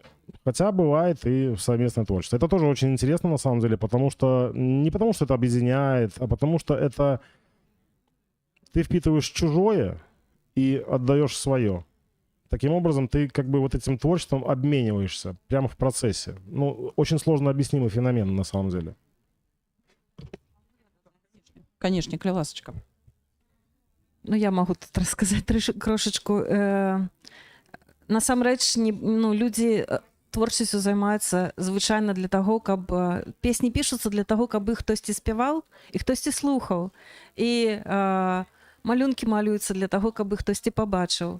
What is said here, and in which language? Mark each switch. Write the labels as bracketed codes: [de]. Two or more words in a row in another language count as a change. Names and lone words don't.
[ru] Хотя бывает и совместное творчество. Это тоже очень интересно на самом деле, потому что не потому что это объединяет, а потому что это ты впитываешь чужое и отдаешь свое. Таким образом, ты как бы вот этим творчеством обмениваешься прямо в процессе. Ну, очень сложно объяснимый феномен на самом деле. Конечно, Кляласочка. Ну, я могу тут рассказать крошечку. [be] Насамрэч, люди творчасцю займаюцца звычайна для таго, каб песні пішуцца для таго, каб іх хтосьці спяваў і хтосьці слухаў. І малюнкі малююцца для таго, каб іх хтосьці пабачыў.